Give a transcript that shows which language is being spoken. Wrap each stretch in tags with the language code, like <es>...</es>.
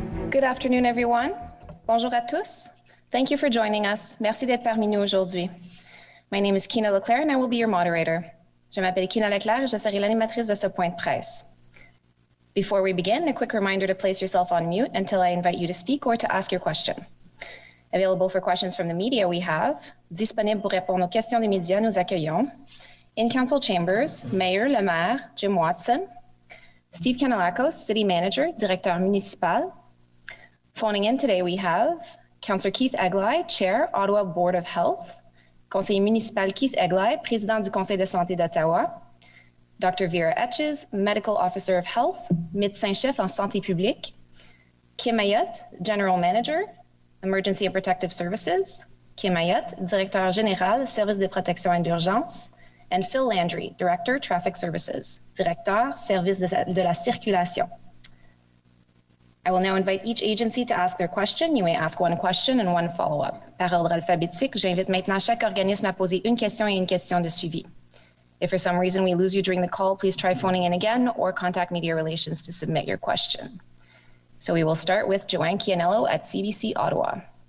<en>Good afternoon, everyone.</en> <fr>Bonjour à tous.</fr> <en>Thank you for joining us.</en> <fr>Merci d'être parmi nous aujourd'hui.</fr> <en>My name is Kina Leclerc and I will be your moderator.</en> <fr>Je m'appelle Kina Leclerc et je serai l'animatrice de ce point de presse.</fr> <en>Before we begin, a quick reminder to place yourself on mute until I invite you to speak or to ask your question. Available for questions from the media we have,</en> <fr>disponible pour répondre aux questions des médias, nous accueillons</fr> <en>in Council Chambers, Mayor Le Maire, Jim Watson, Steve Kanalakos, City Manager, Directeur Municipal. Phoning in today we have Councillor Keith Eglai, Chair, Ottawa Board of Health,</en> <fr>Conseiller municipal Keith Eglai, Président du Conseil de santé d'Ottawa,</fr> <en>Dr.</en> <fr>Vera Etches,</fr> <en>Medical Officer of Health,</en> <fr>Médecin-chef en santé publique, Kim Ayotte,</fr> <en>General Manager, Emergency and Protective Services,</en> <fr>Kim Ayotte, Directeur Général, Service de protection et d'urgence, and Phil Landry,</fr> <en>Director, Traffic Services,</en> <fr>Directeur, Service de la circulation.</fr> <en>I will now invite each agency to ask their question. You may ask one question and one follow-up.</en> <fr>Par ordre alphabétique, j'invite maintenant chaque organisme à poser une question et une question de suivi.</fr> <en>If for some reason we lose you during the call, please try phoning in again or contact Media Relations to submit your question. So we will start with Joanne Chianello at CBC Ottawa.</en>